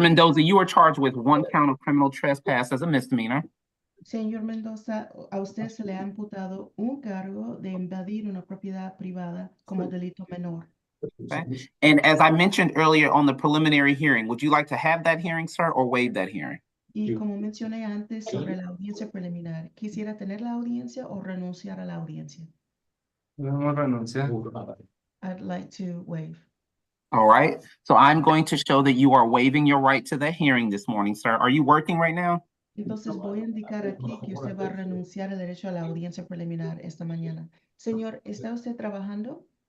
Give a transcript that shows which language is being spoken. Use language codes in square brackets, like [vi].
[en] Mendoza, you are charged with 1 count of criminal trespass as a misdemeanor. [es] Señor Mendoza, a usted se le ha imputado un cargo de invadir una propiedad privada como delito menor. [en] Okay. And as I mentioned earlier on the preliminary hearing, would you like to have that hearing, sir, or waive that hearing? [es] Y como mencioné antes sobre la audiencia preliminar, ¿quisiera tener la audiencia o renunciar a la audiencia? Vamos a renunciar. [en] I'd like to waive. All right. So I'm going to show that you are waiving your right to the hearing this morning, sir. Are you working right now? [es] Entonces voy a indicar aquí que usted va a renunciar al derecho a la audiencia preliminar esta mañana. Señor, ¿está usted trabajando?